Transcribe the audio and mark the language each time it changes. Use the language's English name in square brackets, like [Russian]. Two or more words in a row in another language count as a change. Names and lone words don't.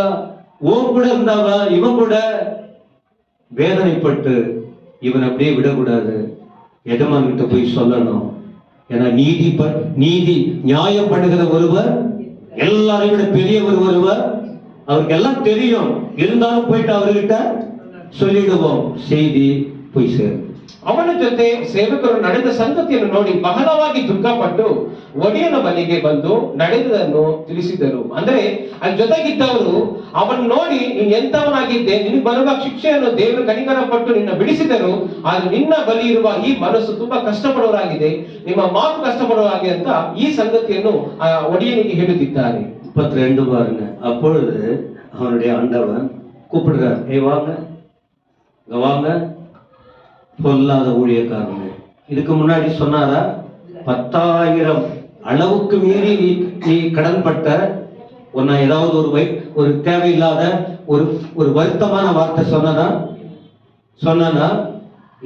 [Tamil] ஓன் கூட இருந்தாவா இவன் கூட வேதனைப்பட்டு இவன் அப்படியே விடக்கூடாது, எஜமான் கிட்ட போய் சொல்லணும். ஏன்னா நீதி நியாயம் பண்ணுகிற ஒருவர், எல்லாரையும் விட பெரியவர் ஒருவர், அவருக்கு எல்லாம் தெரியும். இருந்தாலும் போயிட்டு அவர்கிட்ட சொல்லிடுவோம், செய்தி போய் சேரும். [Kannada] ಅವನ ಜೊತೆ ಸೇವಕರು ನಡೆದ ಸಂಗತಿಯನ್ನು ನೋಡಿ ಬಹಳವಾಗಿ ದುಃಖಪಟ್ಟು ಒಡೆಯನ ಮನೆಗೆ ಬಂದು ನಡೆದದನ್ನು ತಿಳಿಸಿದರು. ಅಂದ್ರೆ ಅಲ್ಲಿ ಜೊತೆಗಿದ್ದವರು ಅವನ್ ನೋಡಿ, ನೀನ್ ಎಂತವನಾಗಿದ್ದೆ, ನಿನಗೆ ಬರುವ ಶಿಕ್ಷೆಯನ್ನು ದೇವರು ಕನಿಕರ ಪಟ್ಟು ನಿನ್ನ ಬಿಡಿಸಿದರು. ಆದ್ರೆ ನಿನ್ನ ಬಳಿ ಇರುವ ಈ ಮನಸ್ಸು ತುಂಬಾ ಕಷ್ಟಪಡುವರಾಗಿದೆ, ನಿಮ್ಮ ಮಾತು ಕಷ್ಟಪಡುವಾಗೆ ಅಂತ ಈ ಸಂಗತಿಯನ್ನು ಆ ಒಡೆಯನಿಗೆ ಹೇಳುತ್ತಿದ್ದಾರೆ. [Tamil] 32 பாருங்க. அப்பொழுது அவனுடைய ஆண்டவன் கூப்பிடுறார், ஏய் வாங்க வாங்க, பொல்லாத ஊழியக்காரங்க. இதுக்கு முன்னாடி சொன்னாரா? 10,000 அளவுக்கு மீறி நீ கடன்பட்ட, உன்னை ஏதாவது ஒரு தேவையில்லாத ஒரு வருத்தமான வார்த்தை சொன்னனா இல்லையே.